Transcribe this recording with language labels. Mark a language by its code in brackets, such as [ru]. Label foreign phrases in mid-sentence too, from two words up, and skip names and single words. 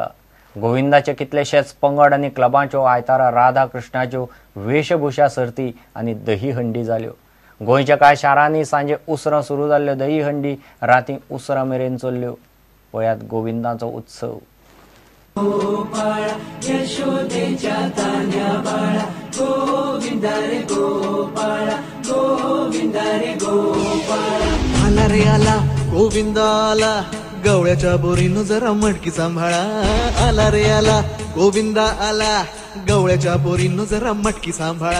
[kok] गोविंदाचे कितलेशेच पंगड आनी क्लबांच्यो आयतारा राधा कृष्णाच्यो वेशभूषा सर्ती आनी दही हंडी जाल्यो। गोंयच्या कांय शारांनी सांजे उसरां सुरू जाल्ल्यो दही हंडी रातीं उसरां मेरेन चल्ल्यो। पळयात गोविंदाचो उत्सव। [mr] गोपाळा यशोदेच्या तान्या बाळा गोविंदा रे गोपाळा गोविंदा रे गोपाळा। आला रे आला गोविंदा आला, गवळ्याच्या बोरीनं जरा मटकी सांभाळा। आला रे आला गोविंदा आला, गवळ्याच्या बोरीनं जरा मटकी सांभाळा।